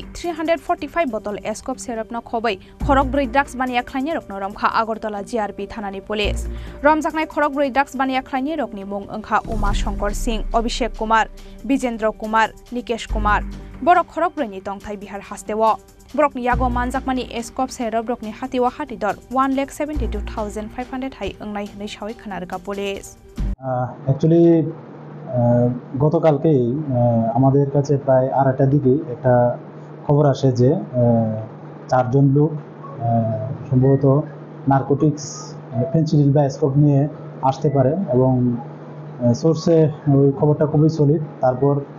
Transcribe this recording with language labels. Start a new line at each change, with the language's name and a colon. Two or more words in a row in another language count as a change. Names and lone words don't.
Kok Borok: 345 bottle
English: escop syrup
Kok Borok: no khobai khorok broi drugs bania khlanye rokno ramkha Agartala GRP thanani police romjaknai khorok broi drugs bania khlanye rokni mung angkha Uma Shankar Singh Abhishek Kumar Bijendra Kumar Nikesh Kumar borok khorok broi ni tongthai bihar hasteo Brokni yago manjakmani
English: escop syrup
Kok Borok: brokni hatiwa hatidor 1,72,500 hai angnai hnai shawai khanarga police
Bangla: অ্যাকচুয়ালি গতকালকেই আমাদের কাছে প্রায় 8টার দিকে একটা খবর আসে যে চারজন লোক সম্ভবত নারকোটিক্স ফেনসিডিল বা স্কোপ নিয়ে আসতে পারে এবং সোর্সে ওই খবরটা খুবই সলিড তারপর